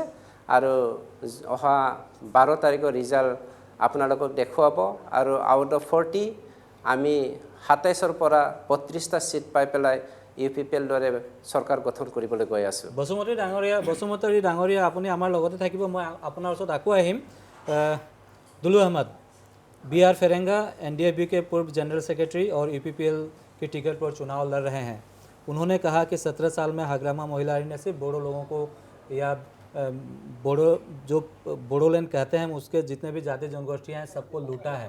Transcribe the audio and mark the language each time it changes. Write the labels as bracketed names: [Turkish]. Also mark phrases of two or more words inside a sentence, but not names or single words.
[Assamese] আৰু অহা 12 তাৰিখৰ ৰিজাল্ট আপোনালোকক দেখুৱাব আৰু [English] out of [Assamese] 40 আমি 27ৰ পৰা 32টা ছিট পাই পেলাই UPPL দৰে চৰকাৰ গঠন কৰিবলৈ গৈ আছোঁ। বসুমতী ডাঙৰীয়া, আপুনি আমাৰ লগতে থাকিব, মই আপোনাৰ ওচৰত আকৌ আহিম। [Hindi] दुलू अहमद, BR फेरेंगा NDFB के पूर्व [English] General Secretary [Hindi] और UPPL के टिकट पर चुनाव लड़ रहे हैं। उन्होंने कहा कि 17 साल में हग्रामा मोहिलारी ने सिर्फ बोडो लोगों को या बोडोलैंड कहते हैं उसके जितने भी जाति जनगोष्ठियाँ हैं सबको लूटा है।